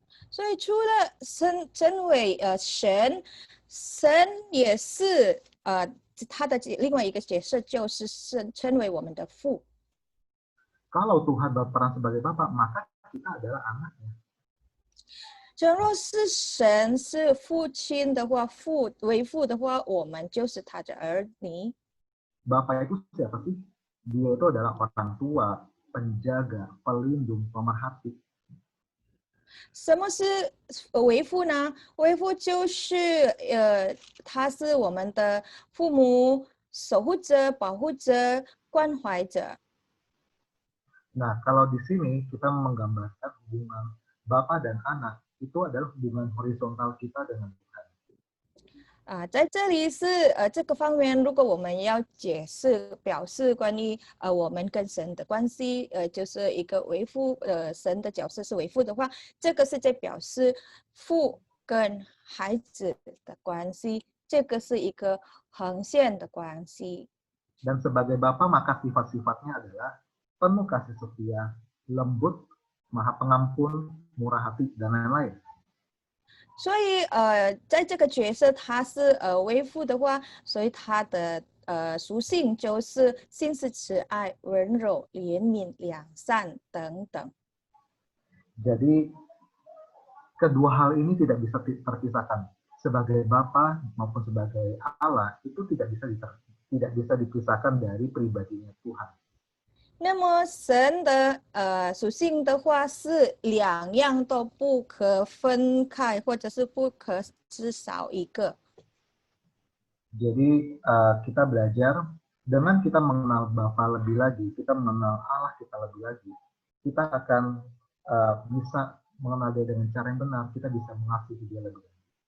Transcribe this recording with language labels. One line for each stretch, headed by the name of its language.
Chinese: 所以除了身为神，神也是他的另外一个角色就是称为我们的父。
Indonesian: Kalau Tuhan berperan sebagai Bapa, maka kita adalah anaknya.
Chinese: 假若是神是父亲的话，为父的话，我们就是他的儿女。
Indonesian: Bapak itu siapa sih? Dia itu adalah orang tua, penjaga, pelindung, pemerhati.
Chinese: 什么是为父呢？为父就是他是我们的父母、守护者、保护者、关怀者。
Indonesian: Nah, kalau di sini kita menggambarkan hubungan Bapa dan anak, itu adalah hubungan horizontal kita dengan Tuhan.
Chinese: 在这里是这个方面，如果我们要表示关于我们跟神的关系，就是一个为父，神的角色是为父的话，这个是在表示父跟孩子的关系，这个是一个横线的关系。
Indonesian: Dan sebagai Bapa maka sifat-sifatnya adalah penuh kasih setia, lembut, maha pengampun, murah hati dan lain-lain.
Chinese: 所以在这个角色他是为父的话，所以他的属性就是心是慈爱、温柔、怜悯、良善等等。
Indonesian: Jadi kedua hal ini tidak bisa terpisahkan. Sebagai Bapa maupun sebagai Allah itu tidak bisa dipisahkan dari pribadinya Tuhan.
Chinese: 那么神的属性的话是两样都不可分开，或者是不可至少一个。
Indonesian: Jadi kita belajar dengan kita mengenal Bapa lebih lagi, kita mengenal Allah kita lebih lagi, kita akan bisa mengenal Dia dengan cara yang benar, kita bisa mengasihi Dia lebih lagi.